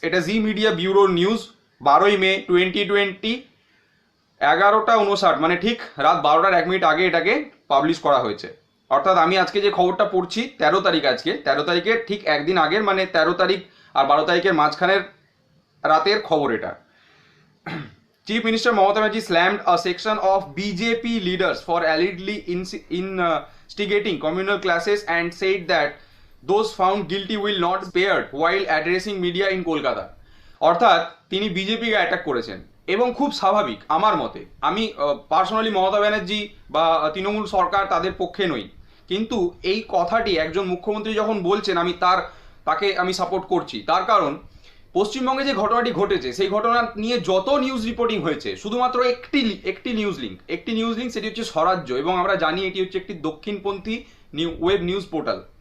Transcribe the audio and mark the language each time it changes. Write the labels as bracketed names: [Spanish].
[Bangla] এটা জি মিডিয়া ব্যুরোর নিউজ, 12ই মে 2020 11টা 59, মানে ঠিক রাত 12টার 1 মিনিট আগে এটাকে পাবলিশ করা হয়েছে। অর্থাৎ আমি আজকে যে খবরটা পড়ছি 13 তারিখ, আজকে 13 তারিখের ঠিক একদিন আগের, মানে 13 তারিখ আর 12 তারিখের মাঝখানের রাতের খবর এটা। [English] Chief Minister Mamata Banerjee slammed a section of BJP leaders for allegedly instigating communal clashes and said that those found guilty will not be spared while addressing media in Kolkata. [Bangla] অর্থাৎ তিনি বিজেপিকে অ্যাটাক করেছেন, এবং খুব স্বাভাবিক আমার মতে। আমি পার্সোনালি মমতা ব্যানার্জি বা তৃণমূল সরকার তাদের পক্ষে নই, কিন্তু এই কথাটি একজন মুখ্যমন্ত্রী যখন বলছেন তাকে আমি সাপোর্ট করছি। তার কারণ পশ্চিমবঙ্গে যে ঘটনাটি ঘটেছে সেই ঘটনা নিয়ে যত নিউজ রিপোর্টিং হয়েছে শুধুমাত্র একটি নিউজ লিঙ্ক, সেটি হচ্ছে স্বরাজ্য, এবং আমরা জানি এটি হচ্ছে একটি দক্ষিণপন্থী ওয়েব নিউজ পোর্টাল।